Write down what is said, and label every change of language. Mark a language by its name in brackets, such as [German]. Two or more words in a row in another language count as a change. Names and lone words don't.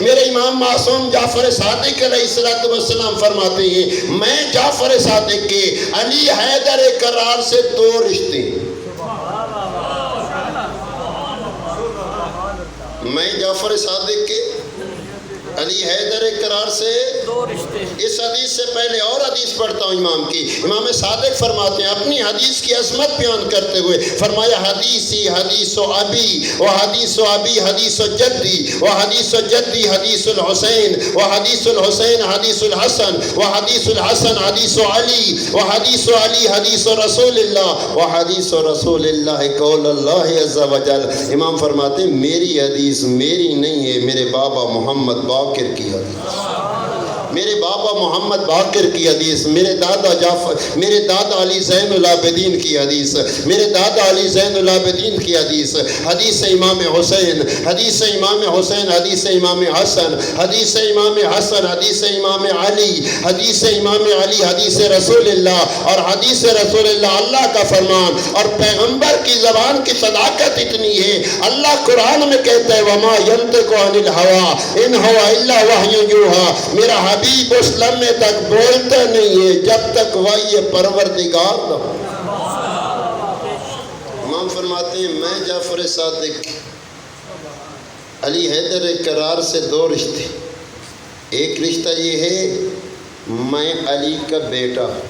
[Urdu] میرے امام معصوم جعفر صادق علیہ السلام فرماتے ہیں میں جعفر صادق کے علی حیدر کرار سے دو رشتے، میں جعفر صادق کے علی حیدر کرار سے دو رشتے۔ اس حدیث سے پہلے اور حدیث پڑھتا ہوں امام کی، امام صادق فرماتے ہیں اپنی حدیث کی عظمت بیان کرتے ہوئے فرمایا [Arabic] حدیثی حدیث و ابی و حدیث و ابی حدیث و جدی و حدیث و جدی حدیث الحسین و حدیث الحسین حدیث الحسن و حدیث الحسن حدیث علی و حدیث علی حدیث رسول اللہ و حدیث رسول اللہ قول اللہ عز و جل۔ [Urdu] امام فرماتے ہیں میری حدیث میری نہیں ہے، میرے بابا محمد باقر کی حدیث، میرے بابا محمد باقر کی حدیث، میرے دادا علی زین العابدین کی حدیث، میرے دادا علی زین العابدین کی حدیث، حدیث امام حسین، حدیث امام حسین، حدیث امام حسن، حدیث امام حسن، حدیث امام علی، حدیث امام علی، حدیث رسول اللہ، اور حدیث رسول اللہ اللہ کا فرمان، اور پیغمبر کی زبان کی صداقت اتنی ہے، اللہ قرآن میں کہتا ہے [Arabic] وَمَا يَنْطِقُ عَنِ الْهَوَىٰ إِنْ هُوَ إِلَّا وَحْيٌ يُوحَىٰ، [Urdu] میرا حبیب اس لمحے تک بولتا نہیں ہے جب تک وحی پروردگار نہ ہو۔ امام فرماتے ہیں میں جعفر صادق علی حیدر کرار سے دو رشتے، ایک رشتہ یہ ہے میں علی کا بیٹا،